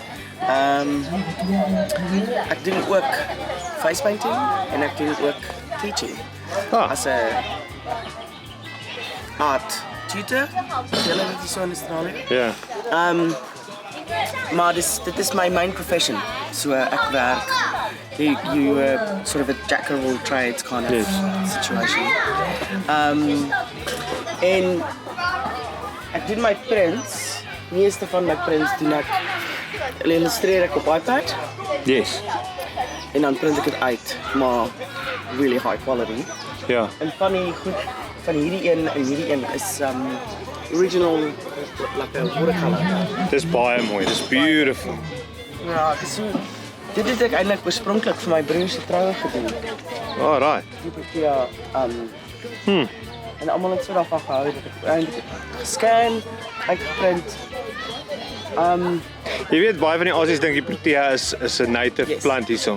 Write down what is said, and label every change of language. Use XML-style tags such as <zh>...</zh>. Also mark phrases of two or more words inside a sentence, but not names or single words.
<af>Ek doen ook</af> <en>face painting</en> <af>en ek doen ook teaching as 'n</af> <en>art tutor.</en> <af>Julle weet so in Australië. Ja. maar dit is my</af> <en>main profession.</en> <af>So ek werk.</af> <en>You sort of a jack of all trades kind of situation.</en> <af>En ek doen my prints. Meeste van my prints doen ek illustreer ek op iPad.</af> <en>Yes.</en> <af>En dan print ek dit uit, maar</af> <en>really high quality.</en> <af>Ja. En van die goed van hierdie een is</af> <en>original like a watercolor.</en> <af>Dis baie mooi. Dis beautiful. Ja, dit het ek eintlik oorspronklik vir my broer se troue gedoen.</af> <en>Alright.</en> <af>Ja, en almal het so daarvan gehou dat ek eintlik gescan, uitgeprint. Jy weet baie van die Aussies dink die protea is 'n native plant hierso.</af>